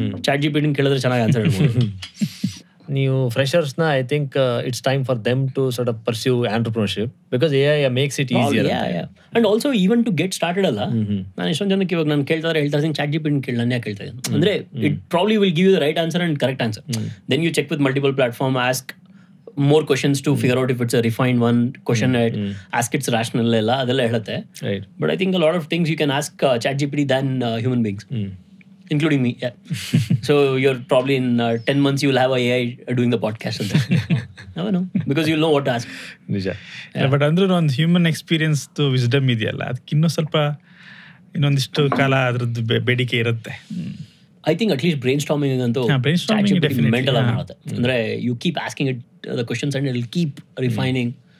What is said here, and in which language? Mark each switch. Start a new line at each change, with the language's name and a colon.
Kannada: ChatGPT ಕೇಳಿದ್ರೆ ಚೆನ್ನಾಗಿ answer ಹೇಳ್ಬೋದು. ನೀವು ಫ್ರೆಷರ್ಸ್ನ
English: I think it's time for them to sort of pursue entrepreneurship because AI makes it easier. And also even to get started ಅಲ್ಲ.
Kannada: ನಾನು ಎಷ್ಟೊಂದು ಜನಕ್ಕೆ ಇವಾಗ ನಾನು ಹೇಳ್ತಾರೆ ChatGPT ಕೇಳಿ ನಾನು ಯಾಕೆ ಹೇಳ್ತಾ ಇದ್ದೀನಿ ಅಂದ್ರೆ
English: It probably will give you the right answer and correct answer. Then you check with multiple platform, ask more questions to figure out if it's a refined one, question it, ask it's rational
Kannada: ಎಲ್ಲ ಅದೆಲ್ಲ ಹೇಳುತ್ತೆ.
English: But I think a lot of things you can ask ChatGPT than human beings. Including me, yeah. So you're probably in 10 months you will have a AI doing the podcast. Never know, because you'll know what to ask.
Kannada: ನಿಜ. But ಅಂದ್ರೂ ಒಂದು human experience wisdom ಇದೆಯಲ್ಲ, ಅದಕ್ಕೆ ಇನ್ನೂ ಸ್ವಲ್ಪ ಇನ್ನೊಂದಿಷ್ಟು ಕಾಲ ಅದ್ರದ್ದು ಬೇಡಿಕೆ ಇರುತ್ತೆ.
English: I think at least brainstorming
Kannada: ಅಂತೂ ಮೆಂಟಲ್ ಆಗಿ ಮಾಡುತ್ತೆ.
English: ಅಂದ್ರೆ you keep asking it the questions and it will keep refining.